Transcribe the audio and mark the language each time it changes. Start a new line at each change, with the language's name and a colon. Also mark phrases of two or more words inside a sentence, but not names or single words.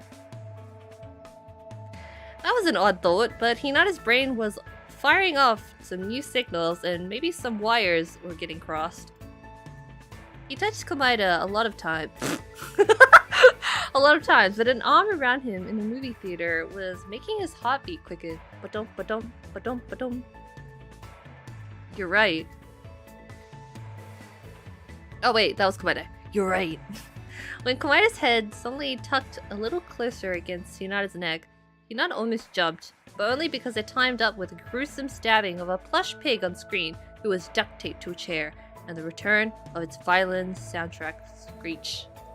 English: That was an odd thought, but Hinata's brain was firing off some new signals and maybe some wires were getting crossed. He touched Komaeda a lot of times. A lot of times, but an arm around him in the movie theater was making his heartbeat quicken. Ba-dum, ba-dum, ba-dum, ba-dum. You're right. Oh wait, that was Komaeda. You're right. When Komaeda's head suddenly tucked a little closer against Hinata's neck, Hinata almost jumped, but only because it timed up with a gruesome stabbing of a plush pig on screen who was duct taped to a chair, and the return of its violin soundtrack screech.